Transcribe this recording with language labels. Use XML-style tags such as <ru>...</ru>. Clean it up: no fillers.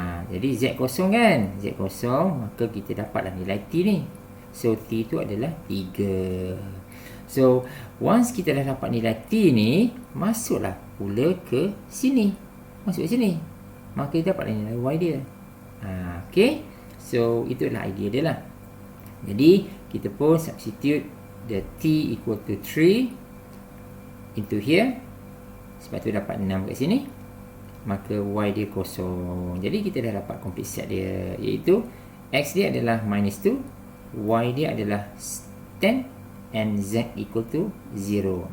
<ms>Jadi z kosong kan, z kosong, maka kita dapatlah nilai t ni. So t itu adalah 3. So once kita dah dapat nilai t ni, masuklah pula ke sini. Masuk ke sini, maka kita dapatlah nilai y dia. Okay. So itulah idea dia lah. Jadi kita pun</ms> <en>substitute the t equal to 3 into here.</en> <ms>Sebab tu dapat 6 kat sini. Maka y dia kosong. Jadi kita dah dapat complete set dia, iaitu x dia adalah minus 2, y dia adalah 10</ms> <en>and z equal to 0.</en>